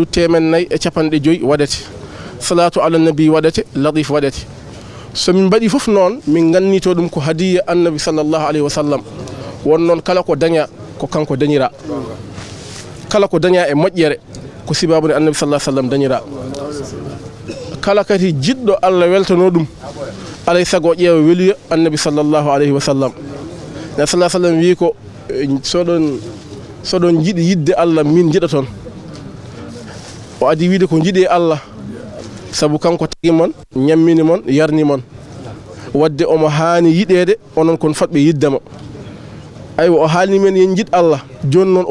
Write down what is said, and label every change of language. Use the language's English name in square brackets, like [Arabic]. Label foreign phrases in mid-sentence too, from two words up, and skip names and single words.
[Fula] 450 waɗete [Arabic] صلاة على النبي [Fula] waɗete latif waɗete so min mbaɗi fof noon min gannito ɗum ko hadiya [Arabic] النبي صلى الله عليه وسلم [Fula] won noon kala ko daña ko kanko dañira kala ko daña e moƴƴere ko sibabude [Arabic] النبي صلى الله عليه وسلم [Fula] dañira kala kadi jiɗɗo Allah weltano ɗum alay sago ƴeewa weluya [Arabic] النبي صلى الله عليه وسلم نبي صلى الله عليه وسلم [Fula] wi ko soɗon jiɗi yidde Allah min jiɗa toon o adi wiide ko jiɗe Allah sabu kanko tagi mon ñammini mon yarni mon wadde omo haani yiɗede onon kon fatɓe yiddamo aywa o haalni men yen jiɗ Allah joni noon o